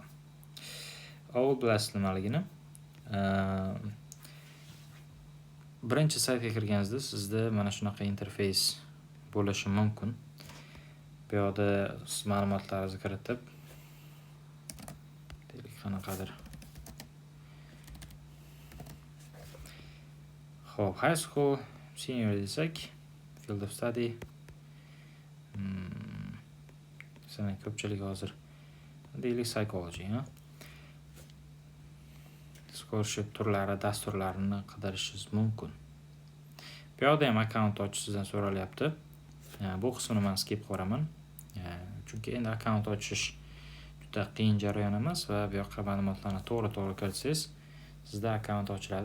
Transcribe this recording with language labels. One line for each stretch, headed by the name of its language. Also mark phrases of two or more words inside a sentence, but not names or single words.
Uzbek: All bilasizlar nimaligini. Birinchi saytga kirganingizda sizda mana shunaqa interfeys bo'lishi mumkin. Bu yerda siz ma'lumotlaringizni kiritib, deylik qanaqadir. Xo'p,
English: high school senior desak, field of study.
Uzbek: Sana ko'pchilik hozir deylik psychology, scholarship turlari, dasturlarini qidirishingiz mumkin. Bu yerda ham account ochishingizdan so'ralyapti. Bu qismini men skip qilaraman. Chunki endi account ochish juda qiyin jarayon emas va bu yoqqa ma'lumotlarni to'g'ri kiritsangiz, sizda account ochiladi.